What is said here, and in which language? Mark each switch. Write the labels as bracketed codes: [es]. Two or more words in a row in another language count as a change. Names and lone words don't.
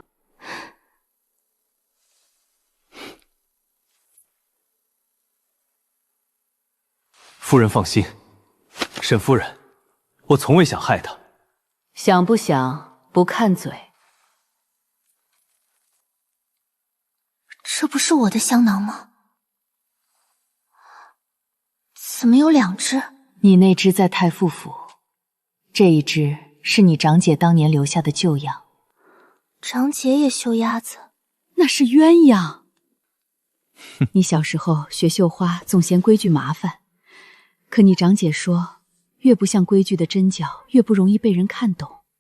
[zh] 夫人放心，沈夫人，我从未想害她。想不想不看嘴？這不是我的香囊嗎？怎麼有2隻？你那隻在太傅府，這一隻是你長姐當年留下的舊樣。長姐也繡鴨子？那是鴛鴦。你小時候學繡花總嫌規矩麻煩，可你長姐說，越不像規矩的針腳，越不容易被人看懂。